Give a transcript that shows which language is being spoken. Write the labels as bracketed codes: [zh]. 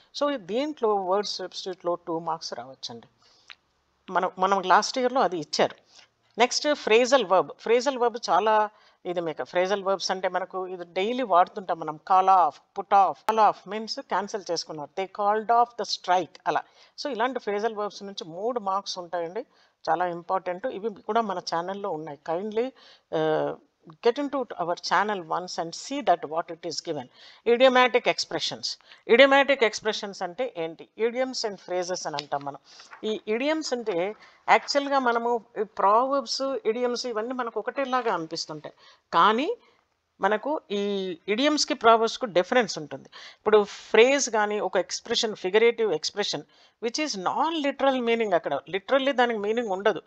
[te] So దీంట్లో word సబ్స్టిట్యూట్లో 2 marks రావచ్చండి. మనం లాస్ట్ ఇయర్లో అది ఇచ్చారు. Next phrasal verb. Phrasal verb చాలా ఇది మీకు ఫ్రేజల్ వర్బ్స్ అంటే మనకు ఇది డైలీ వాడుతుంటాం మనం. [en] Call off, put off. Call off means cancel చేసుకున్నారు. They called off the strike అలా. [te] సో ఇలాంటి ఫ్రేజల్ వర్బ్స్ నుంచి 3 మార్క్స్ ఉంటాయండి. చాలా ఇంపార్టెంట్. ఇవి కూడా మన ఛానల్లో ఉన్నాయి. [en] Kindly get into our channel once and see that what it is given. Idiomatic expressions. [te] Idiomatic expressions అంటే ఏంటి? [en] idioms and phrases [te] అని అంటాం మనం. ఈ idioms అంటే యాక్చువల్గా మనము ప్రావర్బ్స్, idioms ఇవన్నీ మనకు ఒకటేలాగా అనిపిస్తుంటాయి. కానీ మనకు ఈ ఇడియమ్స్కి ప్రావర్బ్స్కు డిఫరెన్స్ ఉంటుంది. ఇప్పుడు ఫ్రేజ్ కానీ ఒక expression figurative expression [en] which is non literal meaning, [te] అక్కడ లిటరల్లీ దానికి మీనింగ్ ఉండదు.